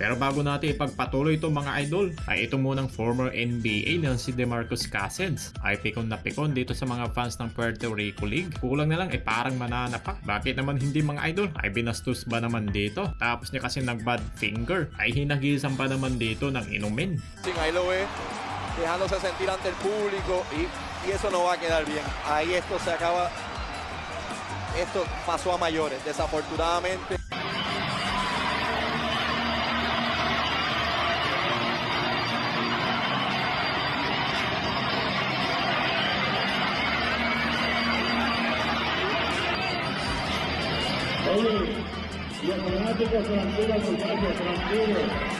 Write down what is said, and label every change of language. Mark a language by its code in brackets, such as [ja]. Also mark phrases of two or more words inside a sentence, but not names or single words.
[tl] Pero bago natin ipagpatuloy itong mga idol, ay ito munang former NBA na si DeMarcus Cousins ay pikon na pikon dito sa mga fans ng Puerto Rico League. Kulang na lang ay parang mananapak. Bakit naman hindi mga idol? Ay binastos ba naman dito? Tapos niya kasi nag- [en] bad finger. [tl] Ay hinagisan pa naman dito ng inumin. [es] Ahí lo ve, dejándose sentir ante el público y eso no va a quedar bien. Ahí esto se acaba, esto pasó a mayores, desafortunadamente. Oye, los fanáticos tranquilos, muchachos, tranquilos.